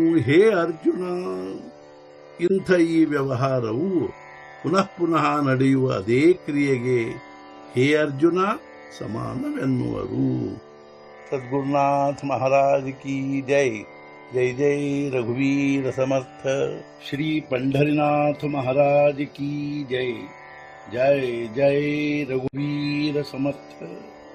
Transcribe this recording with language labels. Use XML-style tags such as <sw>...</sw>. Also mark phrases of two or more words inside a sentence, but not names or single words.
<kn>ಹೇ ಅರ್ಜುನ, ಇಂಥ ಈ ವ್ಯವಹಾರವು ಪುನಃ ಪುನಃ ನಡೆಯುವ ಅದೇ ಕ್ರಿಯೆಗೆ ಹೇ ಅರ್ಜುನ ಸಮಾನವೆನ್ನುವರು.</kn> <hi>सद्गुरुनाथ महाराज की जय.</hi> <mr>जय जय रघुवीर समर्थ.</mr> <hi>श्री पंढरीनाथ महाराज की जय.</hi> <mr>जय जय रघुवीर समर्थ.</mr>